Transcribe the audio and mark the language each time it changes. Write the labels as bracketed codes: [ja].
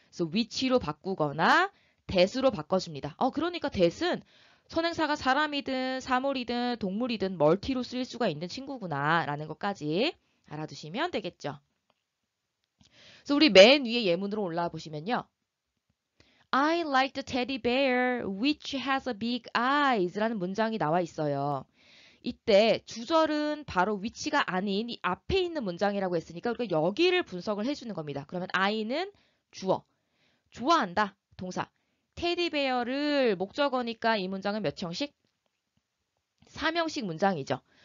[ko] 그래서 which로 바꾸거나 that으로 바꿔줍니다. 그러니까 that은 선행사가 사람이든 사물이든 동물이든 멀티로 쓰일 수가 있는 친구구나 라는 것까지 알아두시면 되겠죠. 그래서 우리 맨 위에 예문으로 올라와 보시면요. [en] I like the teddy bear which has a big eyes [ko] 라는 문장이 나와 있어요. 이때 주절은 바로 which가 아닌 이 앞에 있는 문장이라고 했으니까 우리가 여기를 분석을 해주는 겁니다. 그러면 I는 주어, 좋아한다, 동사. 테디베어를 목적어니까 이 문장은 몇 형식? 3형식 문장이죠.